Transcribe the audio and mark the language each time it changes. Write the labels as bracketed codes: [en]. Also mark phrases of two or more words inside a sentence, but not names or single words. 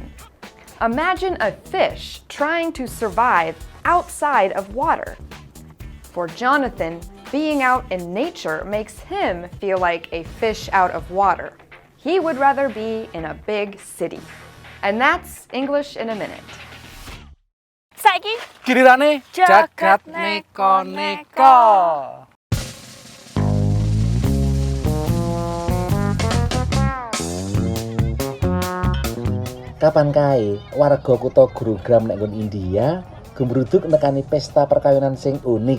[en] Imagine a fish trying to survive outside of water. For Jonathan, being out in nature makes him feel like a fish out of water. He would rather be in a big city. And that's English in a Minute. [jv] Saiki Gilirane jagat neko-neko. Kapan kae warga kutha Gurugram nek nggon India gembruduk nekani pesta perkawinan sing unik.